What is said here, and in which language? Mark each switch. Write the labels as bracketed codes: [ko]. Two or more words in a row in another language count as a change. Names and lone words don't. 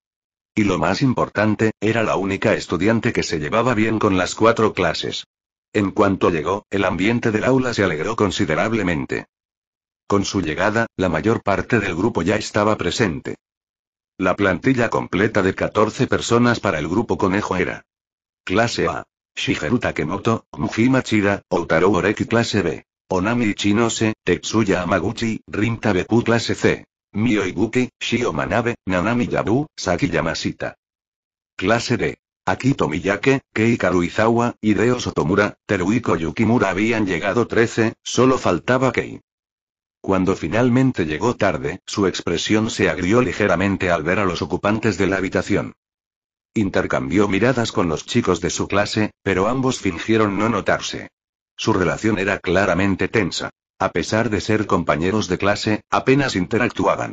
[es] Y lo más importante, era la única estudiante que se llevaba bien con las 4 clases. En cuanto llegó, el ambiente del aula se alegró considerablemente. Con su llegada, la mayor parte del grupo ya estaba presente. La plantilla completa de 14 personas para el grupo conejo era: clase A. Shigeru Takemoto, Kmuji Machida, Outaro Oreki clase B. Onami Ichinose, Tetsuya Hamaguchi, Rin Tabepu clase C. Mio Ibuki, Shio Manabe, Nanami Yabu, Saki Yamashita. Clase D. Akito Miyake, Kei Karuizawa, Hideo Sotomura, Teruhiko Yukimura habían llegado 13, solo faltaba Kei. Cuando finalmente llegó tarde, su expresión se agrió ligeramente al ver a los ocupantes de la habitación. Intercambió miradas con los chicos de su clase, pero ambos fingieron no notarse. Su relación era claramente tensa. A pesar de ser compañeros de clase, apenas interactuaban.